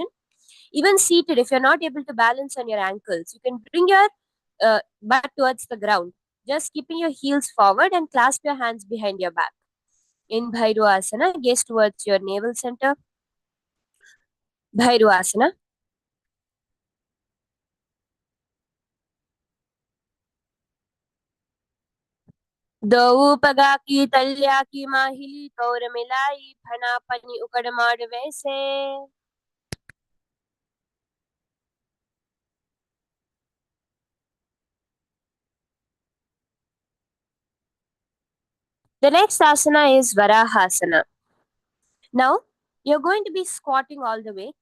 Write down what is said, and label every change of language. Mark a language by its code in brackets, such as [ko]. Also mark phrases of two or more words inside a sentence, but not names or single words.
[en] Even seated, if you're not able to balance on your ankles, you can bring your butt towards the ground, just keeping your heels forward and clasp your hands behind your back. In Bhairuvasana, gaze towards your navel center. Bhairuvasana. [gbm] दो पगा की तल्या की माहिली कौर मिलाई फना पनी उकड़ माड़ वैसे. [en] The next asana is Varahasana. Now, you're going to be squatting all the way.